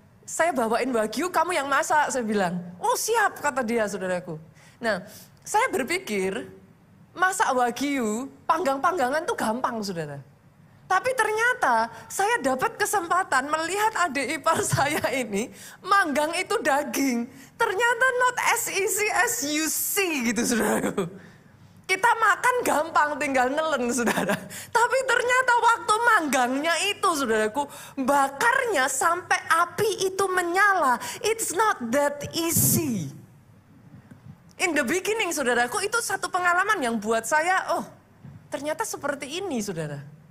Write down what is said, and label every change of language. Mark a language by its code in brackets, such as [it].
[id] Saya bawain wagyu, kamu yang masak, saya bilang. Oh siap, kata dia saudaraku. Nah saya berpikir masak wagyu, panggang-panggangan tuh gampang saudara. Tapi ternyata saya dapat kesempatan melihat adik ipar saya ini manggang itu daging. Ternyata [en] not as easy as you see [id] gitu saudaraku. Kita makan gampang tinggal nelen saudara. Tapi ternyata waktu manggangnya itu saudaraku, bakarnya sampai api itu menyala. [en] It's not that easy. In the beginning [id] saudaraku itu satu pengalaman yang buat saya, ternyata seperti ini saudara.